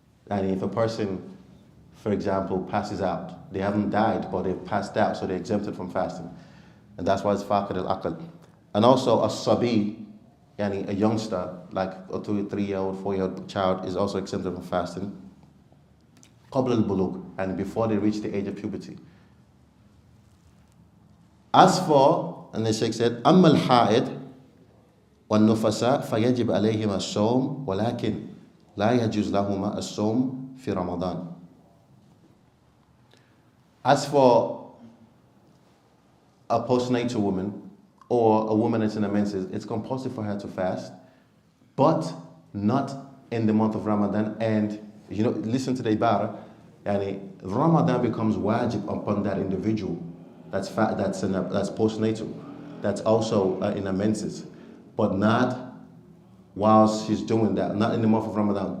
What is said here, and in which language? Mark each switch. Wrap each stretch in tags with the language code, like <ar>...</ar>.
<en>And if a person, for example, passes out, they haven't died, but they've passed out, so they're exempted from fasting. And that's why it's faqid al-aql. And also a sabi, yani a youngster, like a 2 or 3-year-old, 4-year-old child, is also exempted from fasting.</en> <ar>قبل البلوغ,</ar> <en>and before they reach the age of puberty. As for, and the Sheikh said,</en> <ar>أما الحائض والنفساء فيجب عليهما الصوم ولكن لا يجوز لهما الصوم في رمضان.</ar> <en>As for a postnatal woman or a woman that's in her menses, it's compulsory for her to fast, but not in the month of Ramadan. And listen to the ibara, Ramadan becomes wajib upon that individual that's postnatal, that's also in her menses, but not whilst she's doing that, not in the month of Ramadan.</en>